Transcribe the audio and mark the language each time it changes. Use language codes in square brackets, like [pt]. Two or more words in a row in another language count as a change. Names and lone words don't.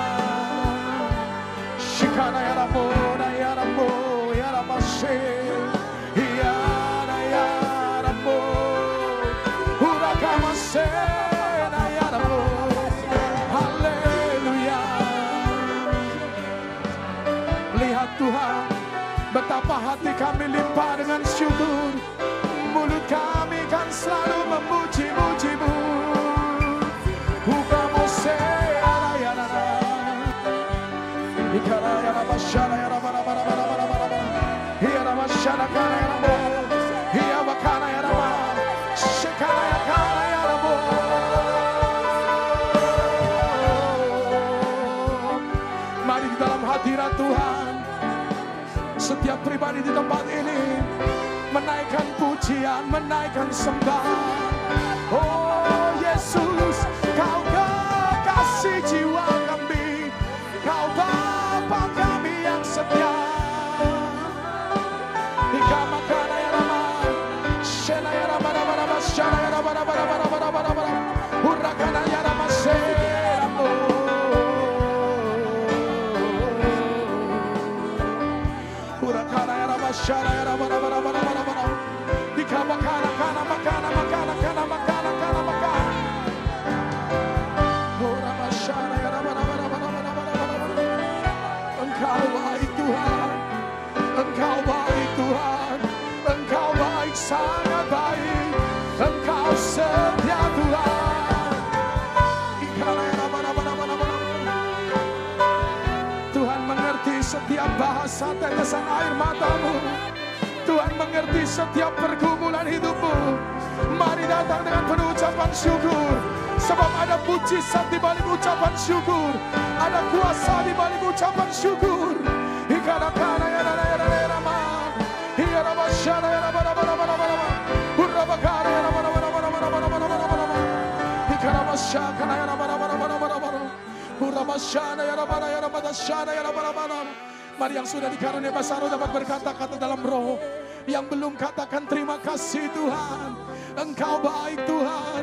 [id] Shikana ya Ramo, ya Ramo, ya Ramashe, ya Ramo, Urakamase, ya Ramo. Haleluya. Lihat Tuhan, betapa hati kami limpah dengan syukur. Mulut kami kan selalu memuji-muji-Mu. Ukamose arayana, ikarayana basyana ya rabana, hiya basyana kana ya rabo, hiya bakana ya raba, shekana ya kana ya rabo. Mari di dalam hadirat Tuhan, setiap pribadi di tempat ini menaikkan pujian, menaikkan sembah. Oh Yesus, Kau kekasih jiwa kami, Kau Bapa kami yang setia. Ika makana ya rama, shena ya rama rama rama, shana ya rama rama rama rama rama rama, urakana ya rama seramo. Urakana ya rama shana ya rama rama rama rama rama. Ika makana kana makana makana kana makana kana makana. Urama shana ya rama rama rama rama rama rama. Engkau baik Tuhan, Engkau baik Tuhan, Engkau baik, sangat baik, Engkau setia Tuhan. Tuhan mengerti setiap bahasa tetesan air matamu. Tuhan mengerti setiap pergumulan hidupmu. Mari datang dengan penuh ucapan syukur, sebab ada mujizat di balik ucapan syukur, ada kuasa di balik ucapan syukur. Ikarakana ya rama ya rama, hiya rama shana ya rama rama rama rama rama, urabakara ya rama rama rama rama rama rama rama rama, ikarama shakana ya rama rama rama rama rama rama, Mari yang sudah dikaruniai bahasa roh dapat berkata-kata dalam roh. Yang belum katakan terima kasih Tuhan. Engkau baik Tuhan.